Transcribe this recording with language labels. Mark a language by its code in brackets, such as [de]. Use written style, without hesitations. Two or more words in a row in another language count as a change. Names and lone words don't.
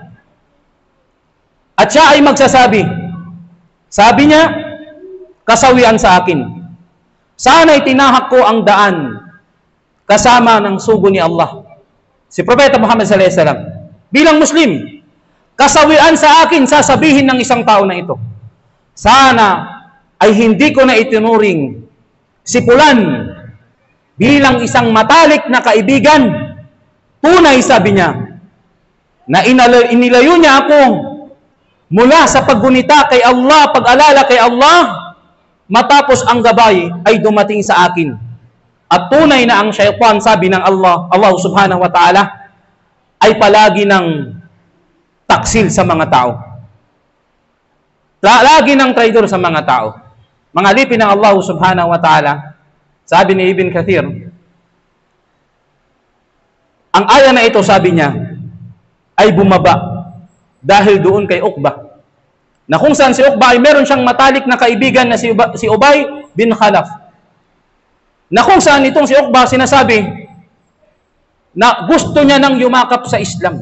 [tl] At siya ay magsasabi, sabi niya, kasawian sa akin, sana'y tinahak ko ang daan kasama ng sugo ni Allah. Si Propeta Muhammad [ar] صلى الله عليه وسلم, [tl] bilang Muslim, kasawian sa akin sasabihin ng isang tao na ito, sana ay hindi ko na itinuring si Pulan bilang isang matalik na kaibigan. Tunay, sabi niya, na inilayo niya ako mula sa paggunita kay Allah, pag-alala kay Allah, matapos ang gabay ay dumating sa akin. At tunay na ang syaitan, sabi ng Allah [ar] سبحانه وتعالى, [tl] ay palagi ng taksil sa mga tao. Lagi ng traidor sa mga tao. Mga alipin ng Allah [ar] سبحانه وتعالى, [tl] sabi ni Ibn Kathir, ang aya na ito, sabi niya, ay bumaba dahil doon kay Uqba, na kung saan si Uqba ay meron siyang matalik na kaibigan na si Ubay bin Khalaf, na kung saan itong si Uqba sinasabi na gusto niya nang yumakap sa Islam.